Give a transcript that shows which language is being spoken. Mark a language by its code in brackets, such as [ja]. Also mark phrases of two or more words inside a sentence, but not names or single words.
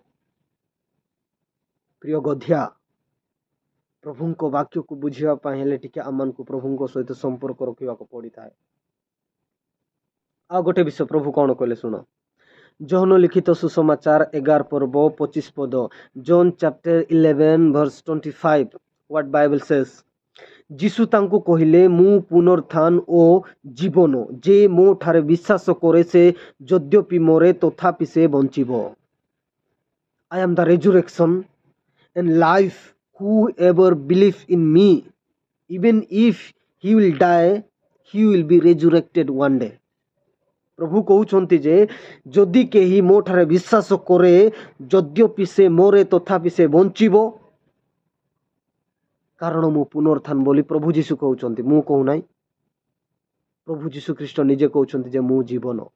[or] ପ୍ରିୟ ଗଧିଆ, ପ୍ରଭୁଙ୍କ ବାକ୍ୟକୁ ବୁଝିବା ପାଇଁ ହେଲେ ଟିକେ ଆମମାନଙ୍କୁ ପ୍ରଭୁଙ୍କ ସହିତ ସମ୍ପର୍କ ରଖିବାକୁ ପଡ଼ିଥାଏ। ଆଉ ଗୋଟେ ବିଷୟ ପ୍ରଭୁ କଣ କହିଲେ ଶୁଣ। ଯୋହନ ଲିଖିତ ସୁସମାଚାର 11 ପର୍ବ 25 ପଦ, [en] John chapter 11 verse 25, what Bible says, [or] ଯୀଶୁ ତାଙ୍କୁ କହିଲେ, ମୁଁ ପୁନରୁତ୍ଥାନ ଓ ଜୀବନ, ଯେ ମୋ ଠାରେ ବିଶ୍ୱାସ କରେ ସେ ଯଦ୍ୟପି ମରେ ତଥାପି ସେ ବଞ୍ଚିବ। [en] I am the resurrection and life. Whoever believes in me, even if he will die, he will be resurrected one day. [or] ପ୍ରଭୁ କହୁଛନ୍ତି ଯେ ଯଦି କେହି ମୋ ଠାରେ ବିଶ୍ୱାସ କରେ, ଯଦ୍ୟପି ସେ ମରେ ତଥାପି ସେ ବଞ୍ଚିବ, କାରଣ ମୁଁ ପୁନରୁତ୍ଥାନ ବୋଲି ପ୍ରଭୁ ଯୀଶୁ କହୁଛନ୍ତି, ମୁଁ କହୁନାହିଁ। ପ୍ରଭୁ ଯୀଶୁ ଖ୍ରୀଷ୍ଟ ନିଜେ କହୁଛନ୍ତି ଯେ ମୁଁ ଜୀବନ।